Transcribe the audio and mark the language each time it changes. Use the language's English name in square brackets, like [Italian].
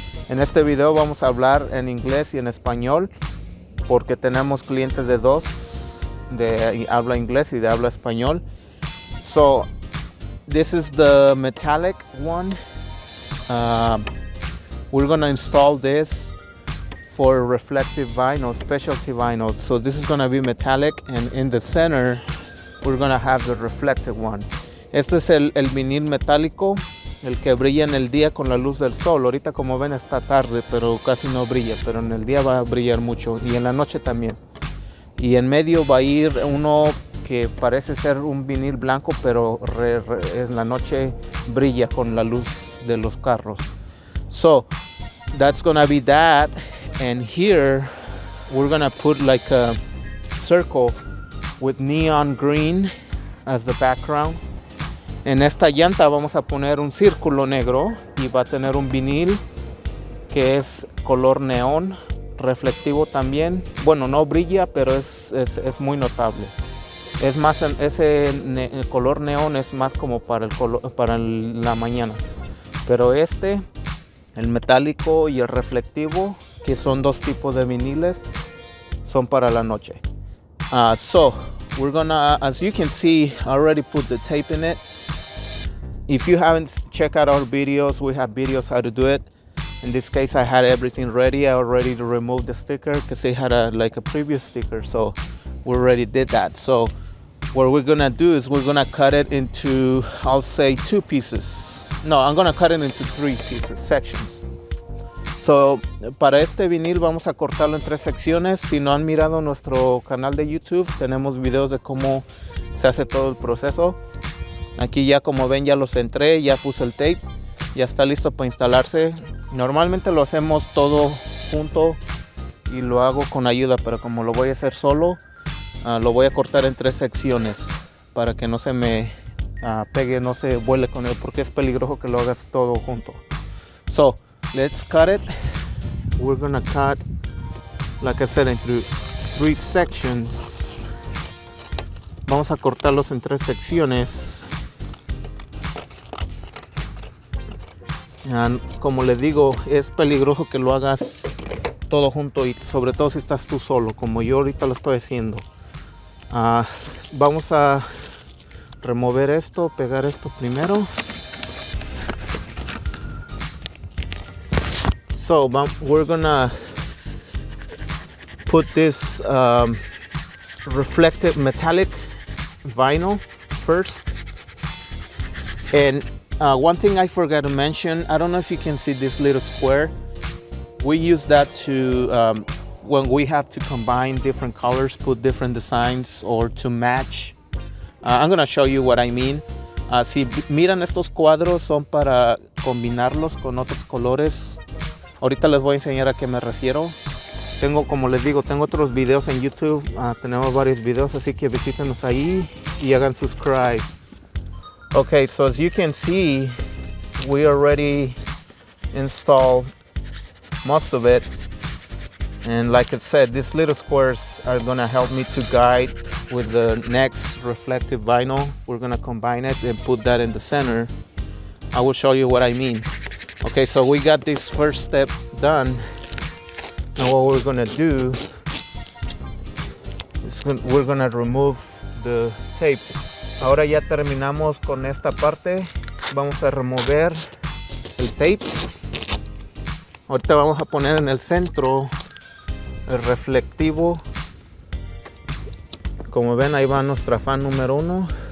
[Spanish] En este video vamos a hablar en inglés y en español porque tenemos clientes de dos, de habla inglés y de habla español. [English] So this is the metallic one. We're gonna install this for reflective vinyl, specialty vinyl. So this is gonna be metallic, and in the center we're gonna have the reflective one. [Spanish] Este es el vinil metálico, el que brilla en el día con la luz del sol. Ahorita, como ven, está tarde, pero casi no brilla, pero en el día va a brillar mucho, y en la noche también. Y en medio va a ir uno que parece ser un vinil blanco, pero en la noche brilla con la luz de los carros. [English] So that's gonna be that, and here we're gonna put like a circle with neon green as the background. [Spanish] En esta llanta vamos a poner un círculo negro y va a tener un vinil que es color neón, reflectivo también. Bueno, no brilla, pero es muy notable. Es más, el color neón es más como para la mañana. Pero el metálico y el reflectivo, que son dos tipos de viniles, son para la noche. [English] So we're gonna, as you can see, I already put the tape in it. If you haven't checked out our videos, we have videos how to do it. In this case, I had everything ready. I already removed the sticker because they had like a previous sticker, so we already did that. So what we're gonna do is we're gonna cut it into, I'll say, 2 pieces. No, I'm gonna cut it into 3 pieces, sections. [Spanish] So para este vinil vamos a cortarlo en 3 secciones. Si no han mirado nuestro canal de YouTube, tenemos videos de cómo se hace todo el proceso. Aquí ya, como ven, ya lo centré, ya puse el tape, ya está listo para instalarse. Normalmente lo hacemos todo junto y lo hago con ayuda, pero como lo voy a hacer solo, lo voy a cortar en 3 secciones para que no se me pegue, no se vuele con él, porque es peligroso que lo hagas todo junto. [English] So let's cut it. We're gonna cut, like I said, into 3 sections. [Spanish] Vamos a cortarlos en 3 secciones. Como les digo, es peligroso que lo hagas todo junto, y sobre todo si estás tú solo, como yo ahorita lo estoy haciendo. Vamos a remover esto, pegar esto primero. [English] So we're gonna put this reflective metallic vinyl first. And one thing I forgot to mention, I don't know if you can see this little square. We use that to when we have to combine different colors, put different designs, or to match. I'm gonna show you what I mean. [Spanish] Si miran, estos cuadros son para combinarlos con otros colores. Ahorita les voy a enseñar a qué me refiero. Como les digo, tengo otros videos en YouTube. Tenemos varios videos, así que visítenos ahí y hagan subscribe. [English] Okay, so as you can see, we already installed most of it. And like I said, these little squares are gonna help me to guide with the next reflective vinyl. We're gonna combine it and put that in the center. I will show you what I mean. Okay, so we got this first step done. Now what we're gonna do is we're gonna remove the tape. [Spanish] Ahora ya terminamos con esta parte. Vamos a remover el tape. Ahorita vamos a poner en el centro el reflectivo. Como ven, ahí va nuestra fan número 1.